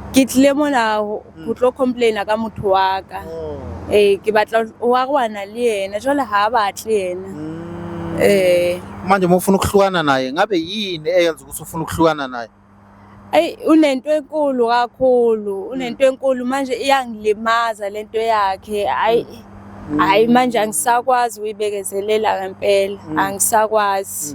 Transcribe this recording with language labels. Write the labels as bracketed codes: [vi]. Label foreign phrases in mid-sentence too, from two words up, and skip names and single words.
[st] Ke tlile mona ho tlo complaina ka motho wa ka. Ke batla wa rwana le yena jwale ha batle yena. [zu] Manje mufuna ukuhlukana naye ngabe yini eyenza ukuthi ufuna ukuhlukana naye? Unento enkulu kakhulu, unento enkulu manje iyangilimaza lento yakhe. Hayi manje angisakwazi uyibekezelela ngempela, angisakwazi.